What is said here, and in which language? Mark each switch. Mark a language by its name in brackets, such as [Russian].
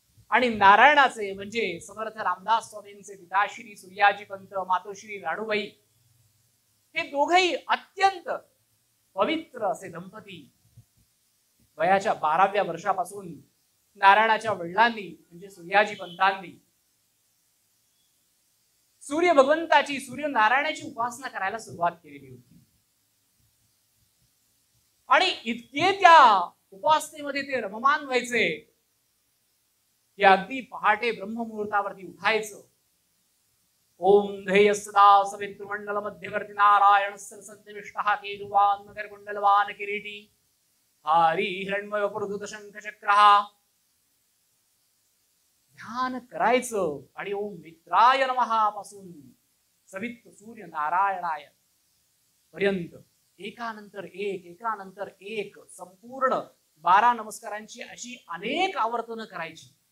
[Marathi] आणि नारायणाचे म्हणजे समर्थ रामदास स्वामींचे पिता श्री सूर्याजी पंत, मातोश्री राणूबाई, हे दोघेही अत्यंत पवित्र असे दंपती वयाच्या 12व्या वर्षापासून नारायणाच्या वडिलांनी म्हणजे सूर्याजी पंतांनी सूर्य भगवंताची, सूर्य नारायणाची उपासना करायला सुरुवात केलेली होती. आणि इतके त्या उपासनेमध्ये ते रममान व्हायचे की अगदी पहाटे ब्रह्ममुहूर्तावरती उठायचं. [Sanskrit] ओम ध्येय सदा सवितृमंडल मध्यवर्ती नारायण सरसन्निविष्टः केतुवान मकरकुंडलवान किरीटी हरी हिरण्मय पुरधुत शंख चक्रः. [Marathi] ध्यान करायचं आणि [Sanskrit] ओम मित्राय नमः [Marathi] पासून सवित्र सूर्य नारायणाय पर्यंत एकानंतर एक संपूर्ण 12 नमस्कारांची अशी अनेक आवर्तनं करायची.